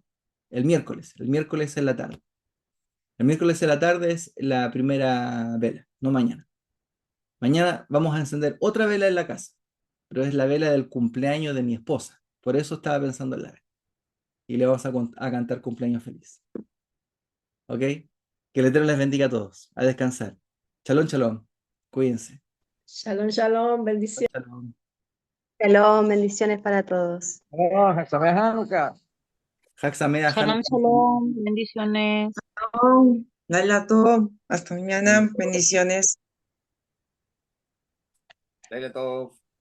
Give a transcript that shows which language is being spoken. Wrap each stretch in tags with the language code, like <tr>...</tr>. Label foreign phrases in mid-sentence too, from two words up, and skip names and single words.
<es>El miércoles en la tarde. El miércoles en la tarde es la primera vela, no mañana. Mañana vamos a encender otra vela en la casa, pero es la vela del cumpleaños de mi esposa. Por eso estaba pensando en la vela. Y le vamos a cantar cumpleaños feliz. ¿Ok? Que el Eterno les bendiga a todos. A descansar.</es> <he>שלום, שלום. Cuídense. שלום, שלום, bendiciones.</he> <es>Shalom. Shalom, bendiciones para todos.</es> <he>אוי, חג שמח חנוכה. חג שמח, Shalom, Hanukkah. shalom,</he> <es>bendiciones. Laila todo. Hasta mañana. Bendiciones.</es> <he>לילה טוב.</he>